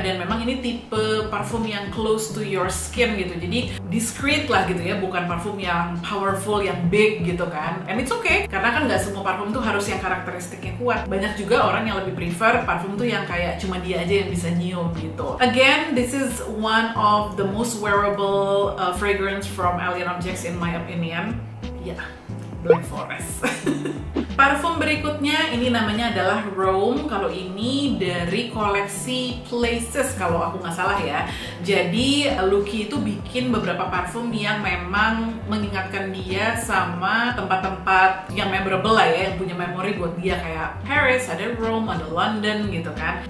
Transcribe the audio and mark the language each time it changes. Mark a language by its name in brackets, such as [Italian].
[Indonesian] Dan memang ini tipe parfum yang [English] close to your skin [Indonesian] gitu. Jadi discreet lah gitu ya, bukan parfum yang powerful, yang big gitu kan. [English] And it's okay, [Indonesian] karena kan nggak semua parfum tuh harus yang karakteristiknya kuat. Banyak juga orang yang lebih prefer parfum tuh yang kayak cuma dia aja yang bisa nyium gitu. [English] Again, this is one of the most wearable fragrance from Alien Objects in my opinion. Yeah, Black Forest. [Indonesian] Parfum berikutnya ini namanya adalah Rome. Kalau ini dari koleksi Places kalau aku nggak salah ya. Jadi Lucky itu bikin beberapa parfum yang memang mengingatkan dia sama tempat-tempat yang memorable lah ya, yang punya memori buat dia, kayak Paris, ada Rome, ada London gitu kan.